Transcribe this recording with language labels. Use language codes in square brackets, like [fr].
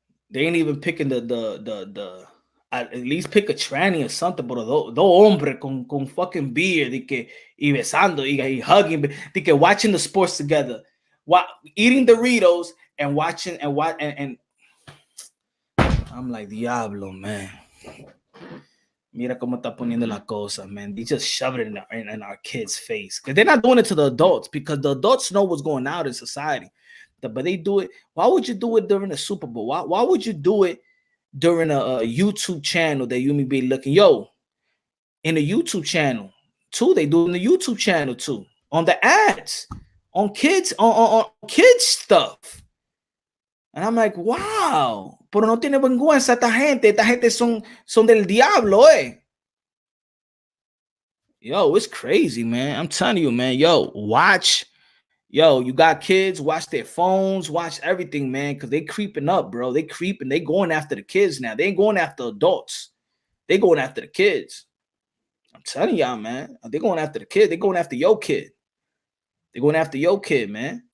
[en] They ain't even picking the at least pick a tranny or something, but the hombre con fucking beard y besando y hugging, de que watching the sports together, eating Doritos and watching and I'm like, diablo, man. [es] Mira cómo está poniendo la cosa, man. [en] They just shove it in our kids' face. Because they're not doing it to the adults, because the adults know what's going on in society. But they do it. Why would you do it during the Super Bowl? Why would you do it during a YouTube channel that you may be looking? Yo, in the YouTube channel, too. They do it in the YouTube channel, too. On the ads. On kids, on kids stuff. And I'm like, wow. [es] Pero no tiene vergüenza esta gente. Esta gente son del diablo, eh. [en] Yo, it's crazy, man. I'm telling you, man. Yo, watch. Yo, you got kids, watch their phones, watch everything, man, because they creeping up, bro. They creeping. They going after the kids now. They ain't going after adults. They going after the kids. I'm telling y'all, man. They going after the kid. They going after your kid. They going after your kid, man.